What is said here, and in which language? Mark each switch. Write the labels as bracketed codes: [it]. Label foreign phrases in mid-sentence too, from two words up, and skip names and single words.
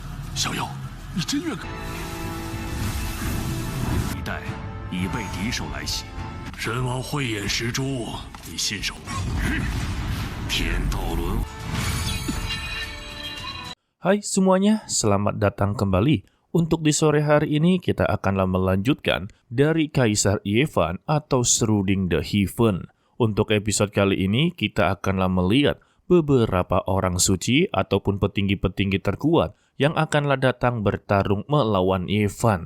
[zh] 小友，你真愿？一代已被敌手来袭，神王慧眼识珠，你信守？天道轮。 [id] Hai semuanya, selamat datang kembali. Untuk di sore hari ini kita akanlah melanjutkan dari Kaisar Yevan atau Shruding the Heathen. Untuk episode kali ini kita akanlah melihat beberapa orang suci ataupun petinggi-petinggi terkuat yang akanlah datang bertarung melawan Yevan.